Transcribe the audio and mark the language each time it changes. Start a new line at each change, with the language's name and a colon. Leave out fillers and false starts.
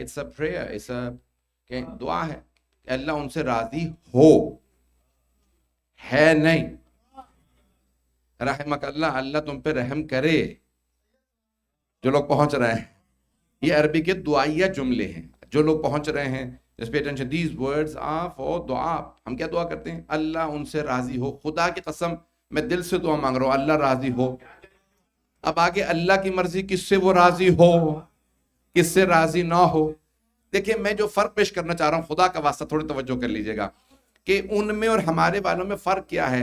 English: it's a prayer, it's a
Urdu: دعا ہے کہ اللہ ان سے راضی ہو، ہے نہیں.
Arabic: رحمک اللہ،
Urdu: اللہ تم پہ رحم کرے. جو لوگ پہنچ رہے ہیں، یہ عربی کے دعائیہ جملے ہیں. جو لوگ پہنچ رہے ہیں،
English: just pay attention, these words are for dua.
Urdu: ہم کیا دعا کرتے ہیں؟ اللہ ان سے راضی ہو. خدا کی قسم میں دل سے دعا مانگ رہا ہوں اللہ راضی ہو. اب آگے اللہ کی مرضی، کس سے وہ راضی ہو، کس سے راضی نہ ہو. دیکھیں، میں جو فرق پیش کرنا چاہ رہا ہوں، خدا کا واسطہ تھوڑی توجہ کر لیجئے گا کہ ان میں اور ہمارے والوں میں فرق کیا ہے.